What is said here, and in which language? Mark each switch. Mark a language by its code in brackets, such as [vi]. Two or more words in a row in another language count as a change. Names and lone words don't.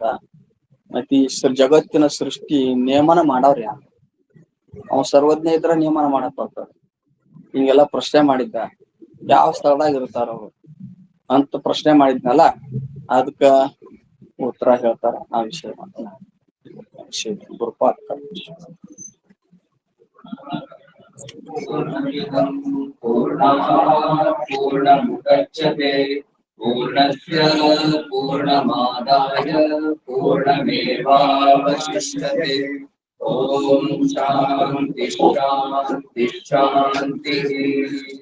[kn] ಮತ್ತೆ ಈ ಜಗತ್ತಿನ ಸೃಷ್ಟಿ ನೇಮನ ಮಾಡವ್ರ ಯಾರು? ಅವ ಸರ್ವಜ್ಞ ಇದ್ರ ನೇಮನ ಮಾಡಕ್ ಬರ್ತಾರ. ಹಿಂಗೆಲ್ಲಾ ಪ್ರಶ್ನೆ ಮಾಡಿದ್ದ, ಯಾವ ಸ್ಥಳದಾಗ ಇರ್ತಾರ ಅವ್ರು ಅಂತ ಪ್ರಶ್ನೆ ಮಾಡಿದ್ನಲ್ಲ, ಅದಕ್ಕ ಉತ್ತರ ಹೇಳ್ತಾರ. ಆ ವಿಷಯ ವಿಷಯ ಗುರುಪಾದ [sa] पूर्णमुदच्यते पूर्णस्य पूर्णमादाय पूर्णमेवावशिष्यते। ॐ शान्ति शान्ति शान्तिः।